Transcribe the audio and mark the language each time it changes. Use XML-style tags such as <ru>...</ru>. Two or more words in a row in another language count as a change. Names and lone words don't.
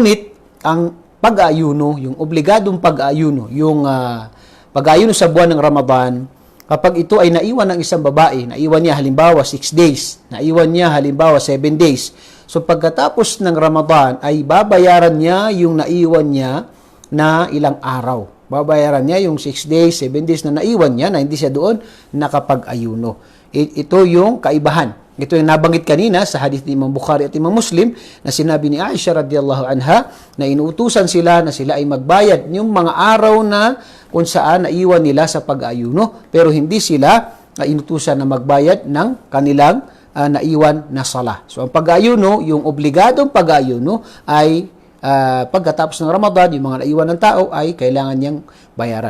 <tl>Ngunit, ang pag-aayuno, yung obligadong pag-aayuno, yung pag-aayuno sa buwan ng Ramadan, kapag ito ay naiwan ng isang babae, naiwan niya halimbawa 6 days, naiwan niya halimbawa 7 days, so pagkatapos ng Ramadan ay babayaran niya yung naiwan niya na ilang araw. Babayaran niya yung 6 days, 7 days na naiwan niya na hindi siya doon nakapag-ayuno. Ito yung kaibahan. Ito yung nabanggit kanina sa hadith ni Imam Bukhari at Imam Muslim na sinabi ni Aisha</tl> <ar>رضي الله عنها</ar> <tl>na inuutusan sila na sila ay magbayad yung mga araw na kung saan naiwan nila sa pag-ayuno, pero hindi sila inutusan na magbayad ng kanilang naiwan na sala. So ang pag-ayuno, yung obligadong pag-ayuno ay pagkatapos ng Ramadan, yung mga naiwan ng tao ay kailangan niyang bayaran.</tl>